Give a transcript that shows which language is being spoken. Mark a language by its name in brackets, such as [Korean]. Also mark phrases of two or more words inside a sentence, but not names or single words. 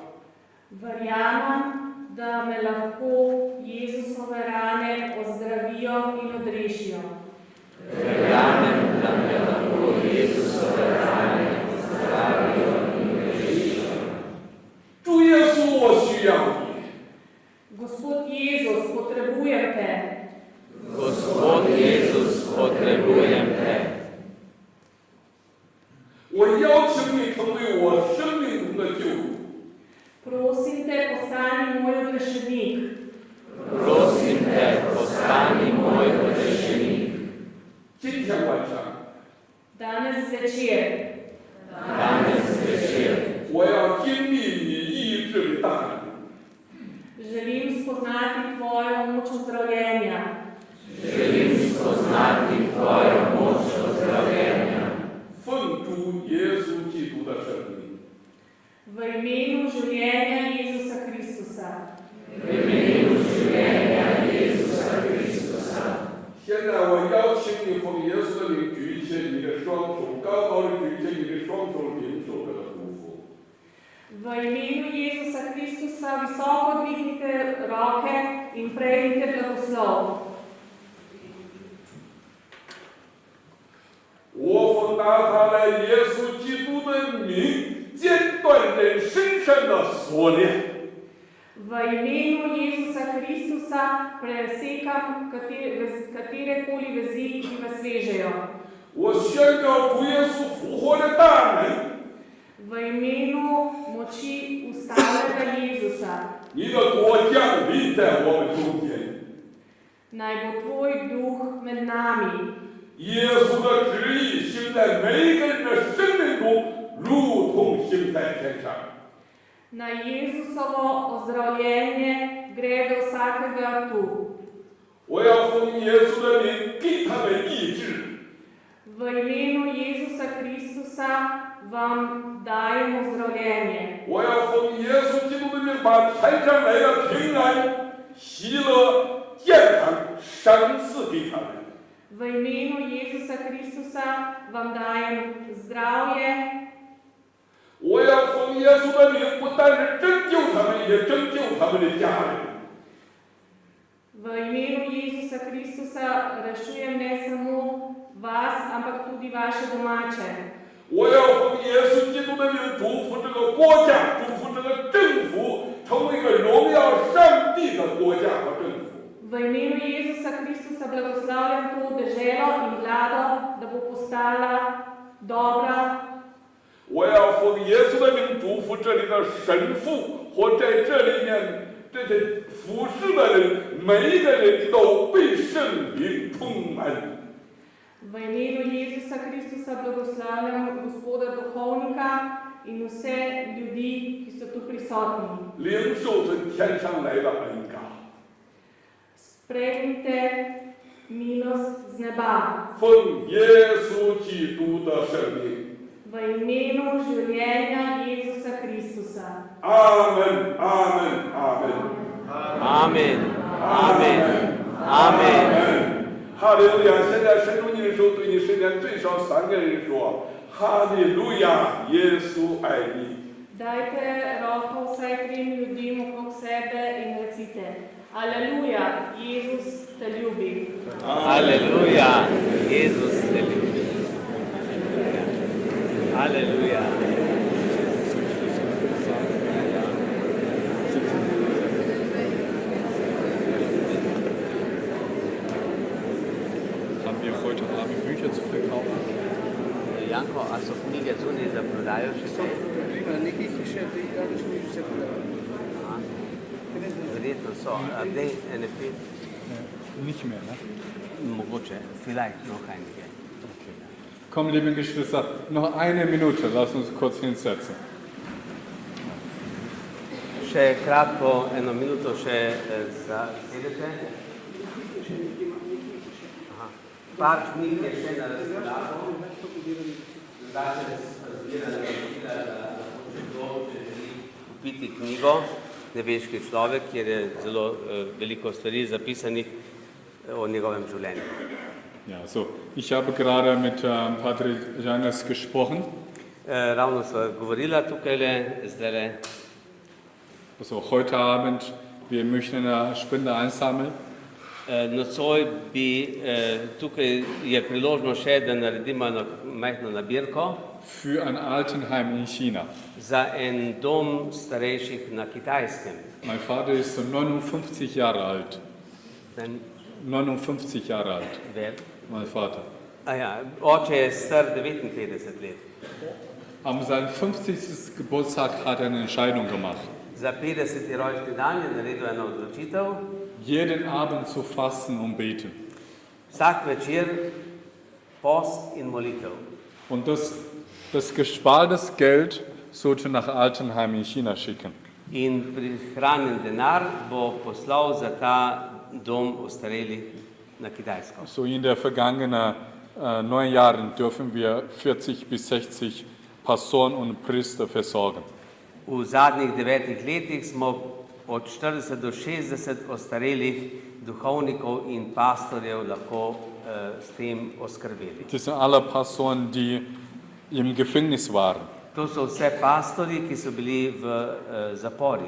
[Slovenian] Verjamem, da me lahko Jezusove rane ozdravijo in odrešijo. Verjamem, da me lahko Jezusove rane ozdravijo in odrešijo. [Chinese] 主耶稣，我需要你。 [Slovenian] Gospod Jezus, potrebujem te. Gospod Jezus, potrebujem te. [Chinese] 我邀请你成为我生命中的救主。 [Slovenian] Prosim te, postani moj odrešenik. Prosim te, postani moj odrešenik. [Chinese] 今天晚上， [Slovenian] Danes zvečer Danes zvečer [Chinese] 我要经历你医治的大能。 [Slovenian] želim spoznati tvojo moč ozdravljenja. želim spoznati tvojo moč ozdravljenja. [Chinese] 奉主耶稣基督的圣名。 [Slovenian] V imenu življenja Jezusa Kristusa. V imenu življenja Jezusa Kristusa. [Chinese] 现在我邀请你奉耶稣的名举起你的双手，高高的举起你的双手，领受这个祝福。 [Slovenian] V imenu Jezusa Kristusa visoko dvignite roke in prejmite blagoslov. [Chinese] 我奉拿撒勒耶稣基督的名，剪断人身上的锁链。 [Slovenian] V imenu Jezusa Kristusa presekam katerekoli vezi, ki vas vežejo. [Chinese] 我宣告主耶稣复活的大能。 [Slovenian] v imenu moči ustalega Jezusa, [Chinese] 你的国降临在我们中间。 [Slovenian] naj bo tvoj duh med nami. [Chinese] 耶稣的旨意行在每一个人的生命中，如同行在天上。 [Slovenian] Naj Jezusovo ozdravljenje gre do vsakega tu. [Chinese] 我要奉耶稣的名给他们医治。 [Slovenian] V imenu Jezusa Kristusa vam dajem ozdravljenje. [Chinese] 我要奉耶稣基督的名把天上来的平安、喜乐、健康赏赐给他们。 [Slovenian] V imenu Jezusa Kristusa vam dajem zdravje. [Chinese] 我要奉耶稣的名，不但是拯救他们，也拯救他们的家人。 [Slovenian] V imenu Jezusa Kristusa rešujem ne samo vas, ampak tudi vaše domače. [Chinese] 我要奉耶稣基督的名祝福这个国家，祝福这个政府，成为一个荣耀上帝的国家和政府。 [Slovenian] V imenu Jezusa Kristusa blagoslavljam to deželo in vlado, da bo postala dobra. [Chinese] 我要奉耶稣的名祝福这里的神父或在这里面这些服侍的人，每一个人都被圣灵充满。 [Slovenian] V imenu Jezusa Kristusa blagoslavljam gospoda duhovnika in vse ljudi, ki so tu prisotni. [Chinese] 领受从天上来的恩膏， [Slovenian] Sprejmite milost z neba. [Chinese] 奉耶稣基督的圣名。 [Slovenian] V imenu življenja Jezusa Kristusa. [Chinese] 阿门，阿门，阿门， [Slovenian] Amen. Amen. Amen. [Chinese] 哈利路亚！现在伸出你的手，对你身边最少3个人说：哈利路亚，耶稣爱你。 [Slovenian] Dajte roko vsaj 3 ljudem okrog sebe in recite: Aleluja, Jezus te ljubi. Aleluja, Jezus te ljubi. Aleluja. [German] Haben wir heute Abend Bücher zu verkaufen? [Slovenian] Janko, a so knjige zunaj za prodajo še so? Verjetno so. A zdaj ene 5? [German] Nicht mehr, ne? [Slovenian] Mogoče. [German] Vielleicht noch einige. Komm, liebe Geschwister, noch eine Minute, lass uns kurz hinsetzen. [Slovenian] Še kratko, 1 minuto še zasedete. Aha. Par knjig je še na razpolago. Da se razbira naročila, da lahko še kdo, če želi kupiti knjigo, Nebeški človek, kjer je zelo veliko stvari zapisanih o njegovem življenju. [German] Ja, so, ich habe gerade mit Pater Janes gesprochen. [Slovenian] Ravno sva govorila tukajle, zdajle. [German] Also, heute Abend, wir möchten eine Spende einsammeln. [Slovenian] Nocoj bi tukaj je priložnost še, da naredimo eno majhno nabirko [German] Für ein Altenheim in China. [Slovenian] za en dom starejših na Kitajskem. [German] Mein Vater ist so 59 Jahre alt. Den, 59 Jahre alt, wer? mein Vater. [Slovenian] Ja, oče je star 59 let. [German] Am seinem 50. Geburtstag hat er eine Entscheidung gemacht. [Slovenian] Za 50. rojstni dan je naredil eno odločitev. [German] Jeden Abend zu fasten und beten. [Slovenian] Vsak večer post in molitev. [German] Und das gespartes Geld sollte nach Altenheim in China schicken. [Slovenian] In prihranjen denar bo poslal za ta dom ostarelih na Kitajsko. [German] So in der vergangenen 9 Jahren dürfen wir 40 bis 60 Pastoren und Priester versorgen. [Slovenian] V zadnjih 9 letih smo od 40 do 60 ostarelih duhovnikov in pastorjev lahko s tem oskrbeli. [German] Das sind alle Pastoren, die im Gefängnis waren. [Slovenian] To so vse pastorji, ki so bili v zaporih.